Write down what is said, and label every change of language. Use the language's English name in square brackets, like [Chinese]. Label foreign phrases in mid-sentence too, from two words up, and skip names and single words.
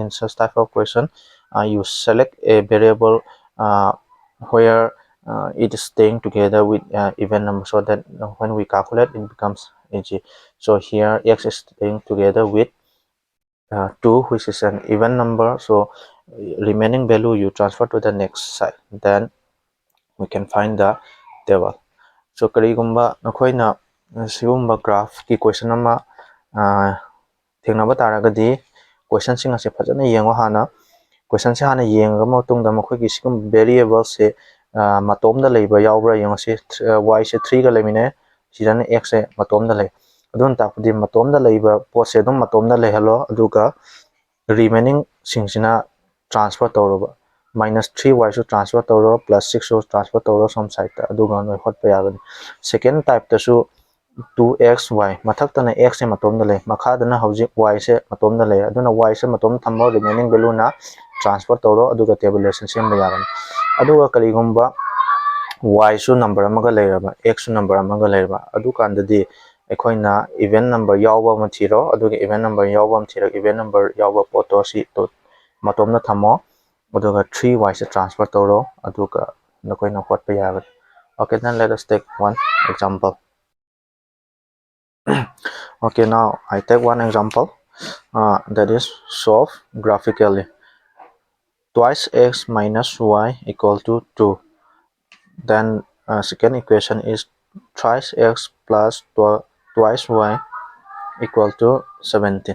[English] In such type of question, you select a variable where it is staying together with even number, so that when we calculate it becomes easy. So here x is staying together with 2, which is an even number, so remaining value you transfer to the next side, then we can find the table. [Manipuri] So karigumba nakoina sigumba graph ki question ama thengna taragadi question sing ase fajana yengo hana question se hana yenga matungda makhoi sigum variable se matomda leiba yaubra yengo se y se 3 ga lemine sidana x se matomda lei adun takudi matomda leiba pot se dum matomda lehalo aduga remaining singsina transfer toroba minus 3y so transfer toro, plus 6 so transfer toro [English] some side [Manipuri] ta aduga noi hot pa yagani. [English] Second type [Manipuri] ta su 2xy mathakta na x se matomda lei, makhada na hojik y se matomda lei, aduna y se matom thammo [English] remaining value [Manipuri] na transfer toro aduga tabulation sem ba yagani. Aduga kaligumba y su number amaga leiraba x su number amaga leiraba adu kandadi ꯑꯩꯈꯣꯏꯅ [English] event number [Manipuri] ꯌꯥꯎꯕ ꯑꯃ ꯊꯤꯔꯣ ꯑꯗꯨꯒ [English] event number [Manipuri] ꯌꯥꯎꯕ ꯑꯃ ꯊꯤꯔꯒ [English] event number [Manipuri] ꯌꯥꯎꯕ ꯄꯣꯠꯇꯣ ꯁꯤ ꯃꯇꯣꯝꯗ ꯊꯝꯃꯣ ꯑꯗꯨꯒ 3y ꯁꯦ transfer ꯇꯧꯔꯣ ꯑꯗꯨꯒ ꯅꯈꯣꯏꯅ ꯍꯣꯠꯄ ꯌꯥꯒꯅꯤ. [English] Okay, then let us take one example. Okay, now I take one example that is solve graphically. Twice x minus y equal to 2. Then second equation is thrice x plus twice y equal to 17.